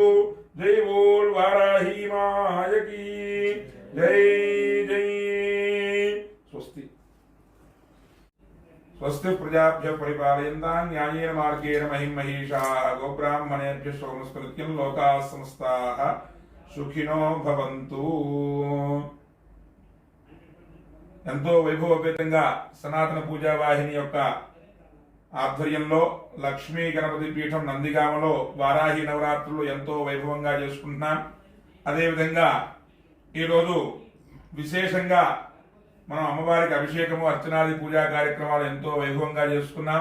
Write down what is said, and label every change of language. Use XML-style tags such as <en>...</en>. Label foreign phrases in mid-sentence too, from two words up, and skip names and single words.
<hi>जय बोल वाराही माय की जय जय।</hi> <sa>स्वस्ति स्वस्ति प्रजाभ्यः परिपालयन्तां न्यायेन मार्गेण महीं महिषाः गोब्राह्मणेभ्यः सोमस्तु नित्यं लोकाः समस्ताः सुखिनो भवन्तु।</sa> <te>ఎంతో వైభవపేతంగా సనాతన పూజా వాహిని యొక్క ఆధ్వర్యంలో లక్ష్మీ గణపతి పీఠం నందిగామలో వారాహి నవరాత్రులు ఎంతో వైభవంగా చేసుకుంటున్నాం. అదేవిధంగా ఈరోజు విశేషంగా మనం అమ్మవారికి అభిషేకము అర్చనాది పూజా కార్యక్రమాలు ఎంతో వైభవంగా చేసుకున్నాం.</te>